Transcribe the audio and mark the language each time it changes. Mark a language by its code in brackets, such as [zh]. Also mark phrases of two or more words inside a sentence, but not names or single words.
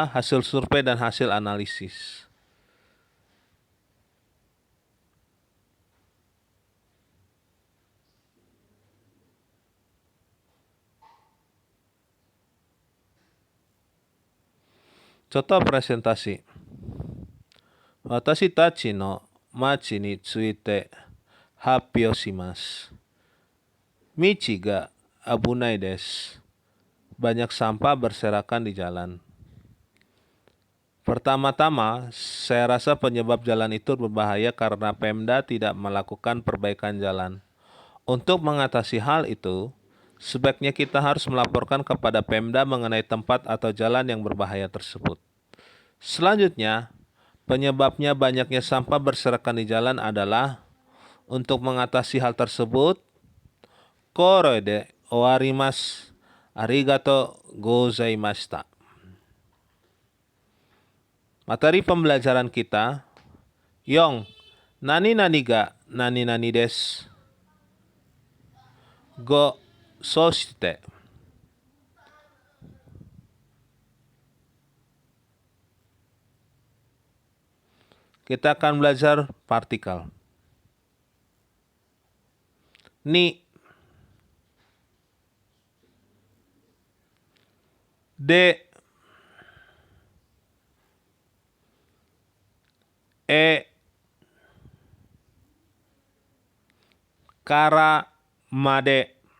[id] Hasil survei dan hasil analisis. Contoh presentasi. [ja] 私たちの町について発表します. 道が危ないです. [id] Banyak sampah berserakan di jalan. Pertama-tama, saya rasa penyebab jalan itu berbahaya karena Pemda tidak melakukan perbaikan jalan. Untuk mengatasi hal itu, sebaiknya kita harus melaporkan kepada Pemda mengenai tempat atau jalan yang berbahaya tersebut. Selanjutnya, penyebabnya banyaknya sampah berserakan di jalan adalah untuk mengatasi hal tersebut. [ja] これで終わります. ありがとうございました. [id] Materi pembelajaran kita. [ja] Yong, 何々が何々です. 五、そして. [id] Kita akan belajar partikel. [ja] に、で、へ, から、まで.